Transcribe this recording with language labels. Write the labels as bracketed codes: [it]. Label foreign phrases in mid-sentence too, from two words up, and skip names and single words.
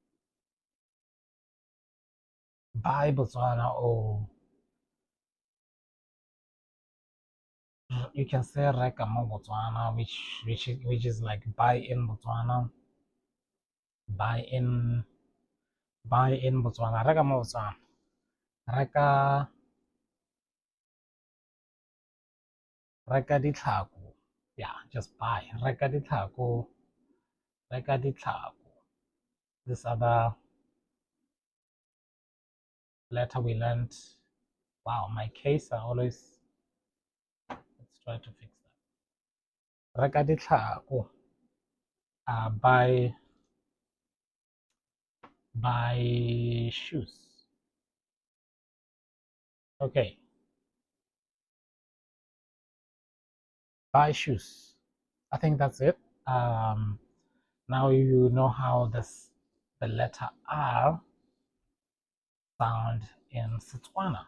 [en] Buy Botswana, or you can say [tn] Reka mo Botswana, [en] which is like buy in Botswana. Buy in Botswana. [tn] Reka mo Botswana. Reka ditlhako. [en] Yeah, just buy. [tn] Reka ditlhako. Reka ditlhako. [en] This other letter we learned. Wow, my case are always. Let's try to fix that. [tn] Reka ditlhako. [en] Buy shoes. Okay, buy shoes. I think that's it. Now you know how the letter R sound in Setswana.